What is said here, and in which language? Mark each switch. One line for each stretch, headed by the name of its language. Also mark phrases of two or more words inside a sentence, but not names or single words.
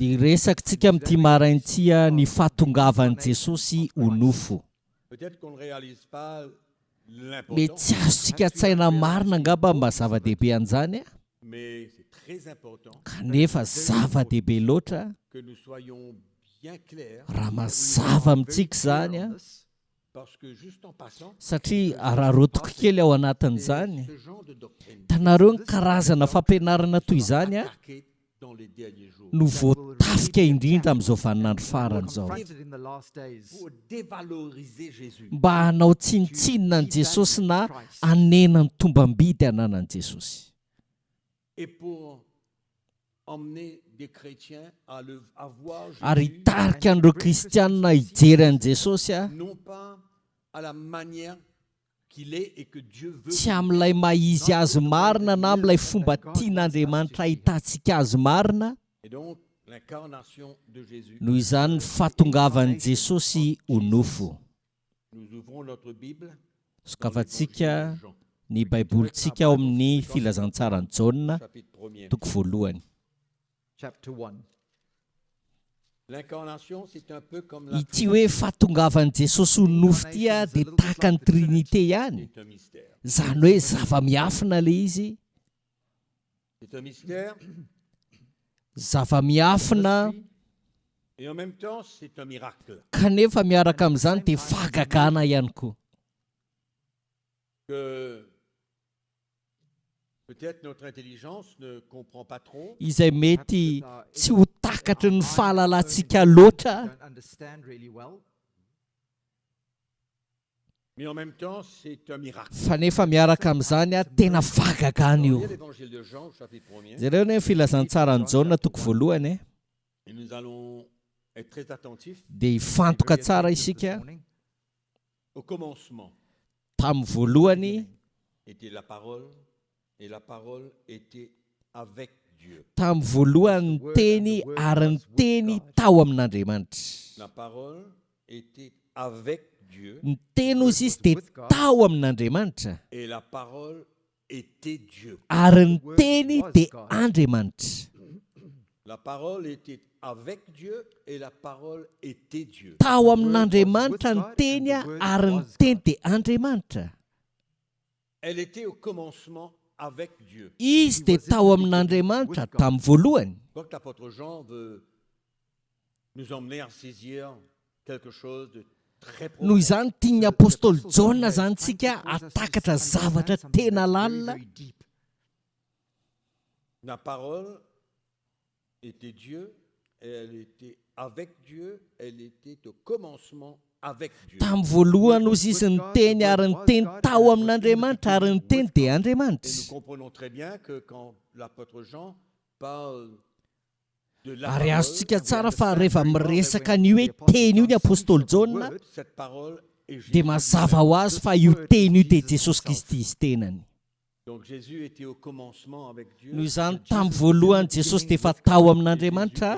Malagasy: Dia Jésus. resakitsika amin'ity maraintsika ny fahatongavan'i Jesosy ho nofo.
French: Peut-être qu'on ne réalise pas
Malagasy: Mety
French: l'importance,
Malagasy: tsy azontsika tsaina marina angamba mba zava-dehibe an'izany a,
French: mais c'est très important
Malagasy: kanefa zava-dehibe loatra
French: que nous soyons bien clairs
Malagasy: raha mazava amintsika izany a,
French: parce que juste en passant,
Malagasy: satria araharotoko kely ao anatin'izany.
French: ce genre de doctrine
Malagasy: Tanareo ny karazana fampianarana toy izany a
French: attaqué dans les derniers jours
Malagasy: no voatafika indrindra amin'izao vaninandro faran'izao
English: confronted in the last days.
French: pour dévaloriser Jésus.
Malagasy: mba hanao tsinitsinina ny Jesosy na hanena ny tombam-bidy hananan'i Jesosy.
French: Et pour emmener des chrétiens à voir
Malagasy: Ary Jésus hitarika an'ireo kristianina hijery an'i Jesosy a
French: non pas à la manière qu'il est et que Dieu veut.
Malagasy: tsy amin'ilay mahizy azy marina na amin'ilay fomba tian'Andriamanitra ahitantsika azy marina.
French: Et donc l'incarnation de Jésus.
Malagasy: Noho izany ny fahatongavan'i Jesosy ho nofo.
French: Nous ouvrons notre Bible.
Malagasy: Sokafantsika ny baibolitsika ao amin'ny filazantsarany Jaona
French: Chapitre 1er.
Malagasy: toko voalohany.
English: Chapter 1.
French: L'incarnation, c'est un peu comme la
Malagasy: ity hoe fahatongavan'i jesosy ho nofo ty a dia tahaka ny trinité ihany
French: c'est un mystère.
Malagasy: zany hoe zava-miafina le izy
French: C'est un mystère
Malagasy: zava-miafina
French: et en même temps, c'est un miracle.
Malagasy: kanefa miaraka amin'izany dia fahagagana ihany koa
French: Que peut-être notre intelligence ne comprend pas trop,
Malagasy: izay mety tsy ho takatry ny fahalalantsika loatra
English: Don't understand really well.
French: mais en même temps, c'est un miracle.
Malagasy: fa nefa miaraka amin'izany a tena fahagagana io
French: Regardez l'évangile de Jean, au chapitre 1er,
Malagasy: zareo ny filazantsara ny jaona toko voalohany
French: et nous allons être très attentifs
Malagasy: dia hifantoka
English: Very
Malagasy: tsara
English: attentive this
Malagasy: isika
English: morning.
French: au commencement.
Malagasy: tamin'ny voalohany
French: Était la parole, et la parole était avec Dieu.
Malagasy: tamin'ny voalohany ny teny ary ny teny tao amin'Andriamanitra
French: La parole était avec Dieu,
Malagasy: ny teny ozy izy dia tao amin'Andriamanitra
French: et la parole était Dieu.
Malagasy: ary ny teny dia Andriamanitra
French: La parole était avec Dieu, et la parole était Dieu.
Malagasy: tao amin'Andriamanitra ny teny a ary ny teny dia Andriamanitra
French: Elle était au commencement avec Dieu.
Malagasy: izy dia tao amin'Andriamanitra tamin'ny voalohany
French: Je crois que l'apôtre Jean veut nous emmener à saisir quelque chose de très profond.
Malagasy: noho izany tian'ny apôstôly jaona zany tsika atakatra zavatra tena lalina
English: Very deep.
French: La parole était Dieu, et elle était avec Dieu, elle était au commencement avec Dieu.
Malagasy: tamin'ny voalohany ozy izy ny teny ary ny teny tao amin'Andriamanitra ary ny teny dia
French: Et nous
Malagasy: Andriamanitra
French: comprenons très bien que quand l'apôtre Jean parle de la
Malagasy: ary
French: parole,
Malagasy: azontsika tsara fa rehefa miresaka ny hoe teny io ny apôstôly jaona
French: cette parole est Jésus.
Malagasy: dia mazava ho azy fa io teny io dia Jesosy Kristy izy tenany
French: Donc Jésus était au commencement avec Dieu.
Malagasy: noho izany tamin'ny voalohany Jesosy dia efa tao amin'Andriamanitra